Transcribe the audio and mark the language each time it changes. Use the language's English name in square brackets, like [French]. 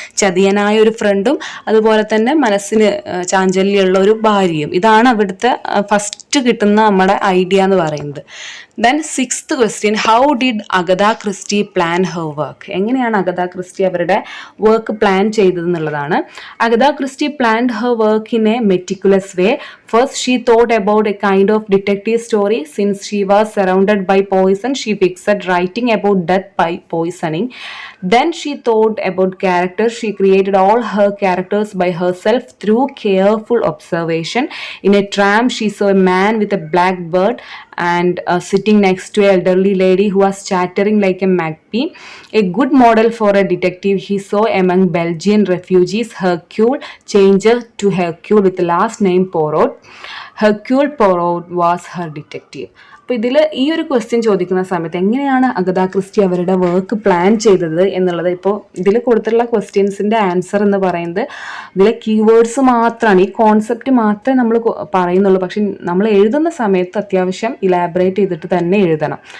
[Malayalam] ചതിയനായ ഒരു ഫ്രണ്ടും അതുപോലെ തന്നെ മനസ്സിന് ചാഞ്ചല്യമുള്ള ഒരു ഭാര്യയും. ഇതാണ് അവിടുത്തെ ഫസ്റ്റ് കിട്ടുന്ന നമ്മുടെ ഐഡിയ എന്ന് പറയുന്നത്. [English] Then 6th question, how did Agatha Christie plan her work? [Malayalam] എങ്ങനെയാണ് അഗത ക്രിസ്റ്റി അവരുടെ work plan ചെയ്തതെന്നുള്ളതാണ്. [English] Agatha Christie planned her work in a meticulous way. First, she thought about a kind of detective story. Since she was surrounded by poison, she fixed writing about death by poisoning. Then she thought about characters. She created all her characters by herself through careful observation. In a tram, she saw a man with a black beard and sitting next to an elderly lady who was chattering like a magpie. A good model for a detective he saw among Belgian refugees, Hercule, changer to Hercule with the last name Poirot. Hercule Poirot was her detective. [Malayalam] അപ്പോൾ ഇതിൽ ഈ ഒരു question ചോദിക്കുന്ന സമയത്ത് എങ്ങനെയാണ് Agatha Christy അവരുടെ work plan ചെയ്തത് എന്നുള്ളത്, ഇപ്പോൾ ഇതിൽ കൊടുത്തിട്ടുള്ള ക്വസ്റ്റ്യൻസിൻ്റെ ആൻസർ എന്ന് പറയുന്നത് ഇതിലെ കീവേഡ്സ് മാത്രമാണ്, ഈ കോൺസെപ്റ്റ് മാത്രമേ നമ്മൾ പറയുന്നുള്ളൂ. പക്ഷെ നമ്മൾ എഴുതുന്ന സമയത്ത് അത്യാവശ്യം ഇലാബറേറ്റ് ചെയ്തിട്ട് തന്നെ എഴുതണം.